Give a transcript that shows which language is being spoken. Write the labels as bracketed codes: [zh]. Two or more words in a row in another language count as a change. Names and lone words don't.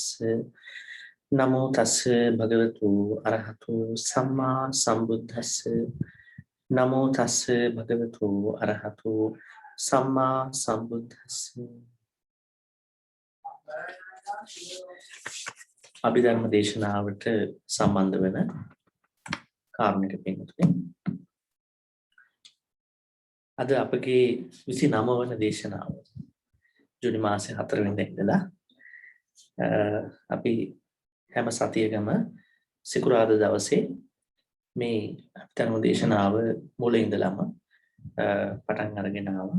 [pi] නමෝ තස්ස භගවතු අරහතෝ සම්මා සම්බුද්දස්ස නමෝ තස්ස භගවතු අරහතෝ සම්මා සම්බුද්දස්ස [si] අභිධර්ම දේශනාවට සම්බන්ධ වෙන කාරණක පින්තුනේ අද අපගේ 29 වන දේශනාව ජූනි මාසේ 4 වෙනිදා ඉඳලා අපි හැම සතියකම සිකුරාදා දවසේ මේ ධර්ම දේශනාව මුල ඉඳලම පටන් අරගෙන ආවා.